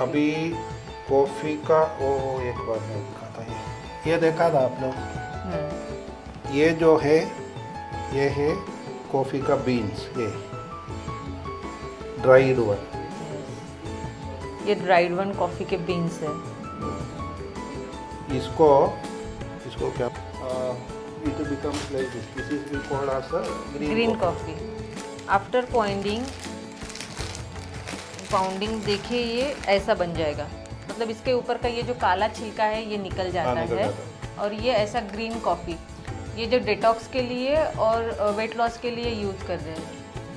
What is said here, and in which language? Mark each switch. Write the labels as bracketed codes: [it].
[hi] अभी कॉफ़ी का वो एक बार मैं दिखाता है, ये देखा था आप लोग, ये जो है ये है कॉफ़ी का बीन्स, ये ड्राइड वन, ये ड्राइड वन कॉफ़ी के बीन्स है। इसको क्या [en] it becomes like this. This is we call as a green coffee. After pounding [hi] देखिए ये ऐसा बन जाएगा, मतलब इसके ऊपर का ये जो काला छिलका है ये निकल जाता है। और ये ऐसा ग्रीन कॉफ़ी, ये जो डिटॉक्स के लिए और वेट लॉस के लिए यूज कर रहे हैं।